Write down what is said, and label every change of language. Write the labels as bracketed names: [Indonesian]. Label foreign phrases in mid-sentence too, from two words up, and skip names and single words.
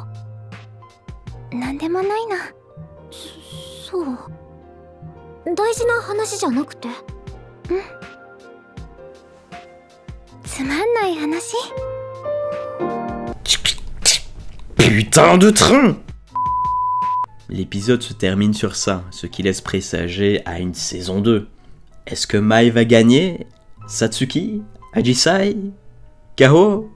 [Japanese] なんでもないな。そう。大事な話じゃなくて。つまんない話？ [French] Putain de train! L'épisode se termine sur ça, ce qui laisse présager à une saison 2. Est-ce que Mai va gagner? Satsuki? Ajisai? Kao?